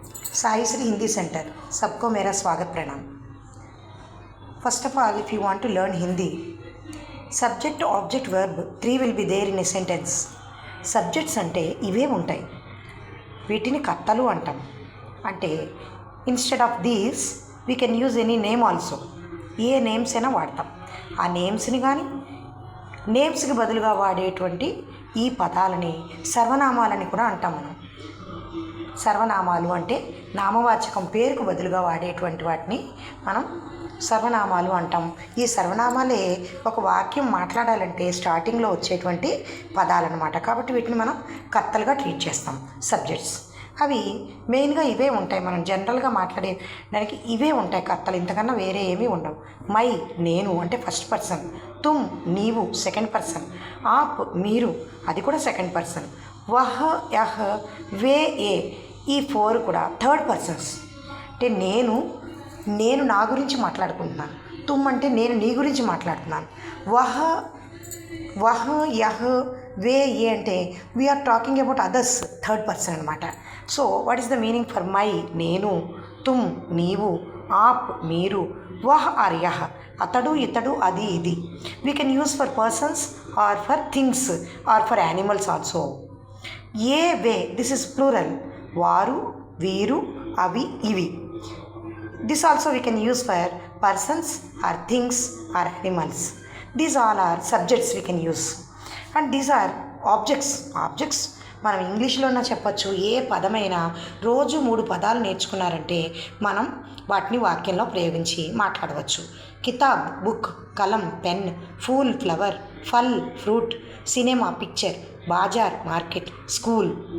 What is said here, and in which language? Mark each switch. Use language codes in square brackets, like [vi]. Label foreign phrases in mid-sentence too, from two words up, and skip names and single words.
[hi] साई श्री हिंदी सेंटर सबको मेरा स्वागत प्रणाम। [en] first of all if you want to learn Hindi subject object verb 3 will be there in a sentence. [te] సబ్జెక్ట్స్ అంటే ఇవే ఉంటాయి, వీటిని కర్తలు అంటాం. [en] అంటే instead of these we can use any name also. [te] ఏ నేమ్స్ అయినా వాడతాం. ఆ నేమ్స్ని కానీ నేమ్స్కి బదులుగా వాడేటువంటి ఈ పదాలని సర్వనామాలని కూడా అంటాం మనం. సర్వనామాలు అంటే నామవాచకం, పేరుకు బదులుగా వాడేటువంటి వాటిని మనం సర్వనామాలు అంటాం. ఈ సర్వనామాలే ఒక వాక్యం మాట్లాడాలంటే స్టార్టింగ్లో వచ్చేటువంటి పదాలన్నమాట. కాబట్టి వీటిని మనం కర్తలుగా ట్రీట్ చేస్తాం. సబ్జెక్ట్స్ అవి మెయిన్గా ఇవే ఉంటాయి. మనం జనరల్గా మాట్లాడే దానికి ఇవే ఉంటాయి కర్తలు, ఇంతకన్నా వేరే ఏమీ ఉండవు. మై నేను అంటే [en] first person, [te] తుమ్ నీవు [en] second person, [te] ఆప్ మీరు అది కూడా [en] second person, [hi] वह यह वे ये [te] ఈ 4 కూడా [en] third persons. [te] అంటే నేను నా గురించి మాట్లాడుకుంటున్నాను. తుమ్ అంటే నేను నీ గురించి మాట్లాడుతున్నాను. [hi] वह यह वे ये [en] అంటే we are talking about others, third person [te] అనమాట. [en] so what is the meaning for [te] మై నేను, తుమ్ నీవు, ఆప్ మీరు, వహ్ ఆర్ యహ్ అతడు ఇతడు అది ఇది. [en] we can use for persons or for things or for animals also. [hi] ये वे [en] this is plural, [te] వారు వీరు అవి ఇవి. [en] this also we can use for persons or things or animals. these all are subjects we can use. and these are objects [te] మనం ఇంగ్లీష్లోనే చెప్పచ్చు. ఏ పదమైనా రోజు 3 పదాలు నేర్చుకున్నారంటే మనం వాటిని వాక్యంలో ప్రయోగించి మాట్లాడవచ్చు. [en] కితాబ్ book, కలం pen, ఫూల్ flower, ఫల్ fruit, సినిమా picture, బాజార్ market, school.